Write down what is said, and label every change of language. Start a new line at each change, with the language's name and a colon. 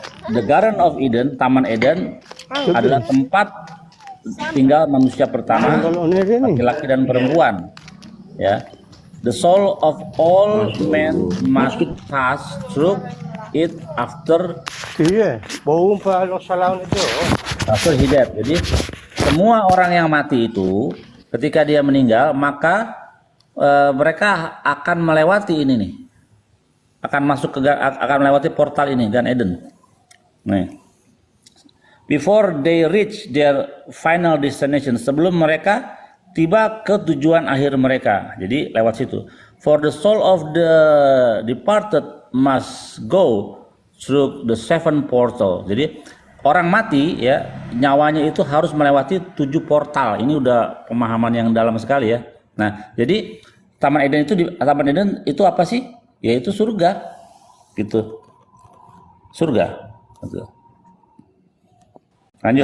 Indonesian: The Garden of Eden, Taman Eden adalah tempat tinggal manusia pertama, laki-laki dan perempuan. Ya.
English: The soul of all men must pass through it after hidayat.
Indonesian: Jadi semua orang yang mati itu ketika dia meninggal maka mereka akan melewati ini nih, akan melewati portal ini Gan Eden. Nih.
English: Before they reach their final destination,
Indonesian: sebelum mereka tiba ke tujuan akhir mereka, jadi lewat situ.
English: For the soul of the departed must go through the seven portal.
Indonesian: Jadi orang mati ya nyawanya itu harus melewati 7 portal. Ini udah pemahaman yang dalam sekali ya. Nah, jadi Taman Eden itu apa sih? Yaitu surga. Gitu. Surga. Gitu. Lanjut.